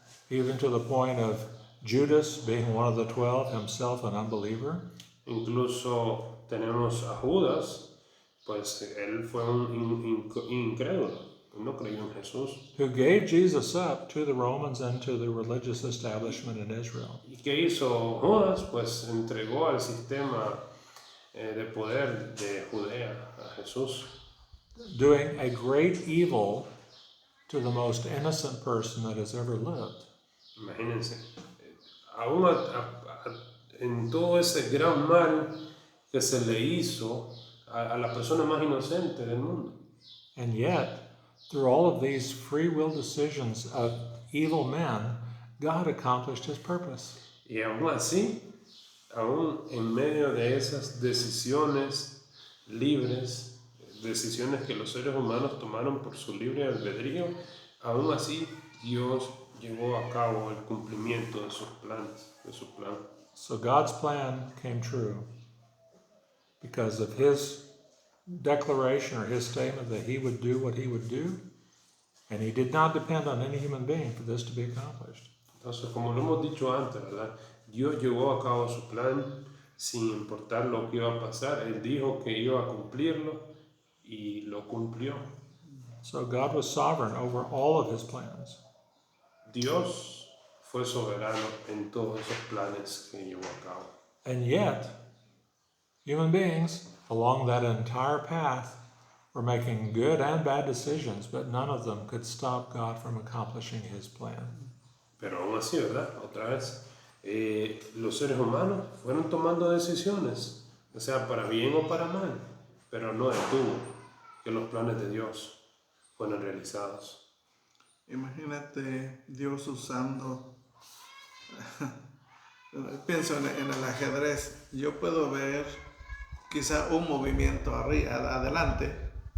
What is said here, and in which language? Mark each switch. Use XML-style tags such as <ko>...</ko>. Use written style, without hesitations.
<en>Even to the point of Judas being one of the 12, himself an unbeliever.</en> <es>Incluso tenemos a Judas, pues él fue un incrédulo, no creyó en Jesús.</es> <en>Who gave Jesus up to the Romans and to the religious establishment in Israel.</en> <es>¿Y qué hizo Judas? Pues entregó al sistema de poder de Judea a Jesús.</es> <en>Doing a great evil to the most innocent person that has ever lived.</en> <es>Imagínense, aún en todo ese gran mal que se le hizo a la persona más inocente del mundo.</es> <en>And yet, through all of these free will decisions of evil men, God accomplished his purpose.</en> <es>Y aún así, aún en medio de esas decisiones libres, decisiones que los seres humanos tomaron por su libre albedrío, aún así Dios llevó a cabo el cumplimiento de sus planes, de su plan.</es> <en>So God's plan came true because of his declaration or his statement that he would do what he would do, and he did not depend on any human being for this to be accomplished.</en> <es>Entonces, como lo hemos dicho antes, ¿verdad? Dios llevó a cabo su plan sin importar lo que iba a pasar. Él dijo que iba a cumplirlo y lo cumplió.</es> <en>So God was sovereign over all of his plans.</en> <es>Dios fue soberano en todos esos planes que llevó a cabo.</es> <en>And yet, human beings along that entire path were making good and bad decisions, but none of them could stop God from accomplishing his plan.</en> <es>Pero aún así, ¿verdad? Otra vez, los seres humanos fueron tomando decisiones, o sea, para bien o para mal, pero no detuvo que los planes de Dios fueron realizados. Imagínate Dios usando, pienso en el ajedrez, yo puedo ver quizá un movimiento adelante.</es>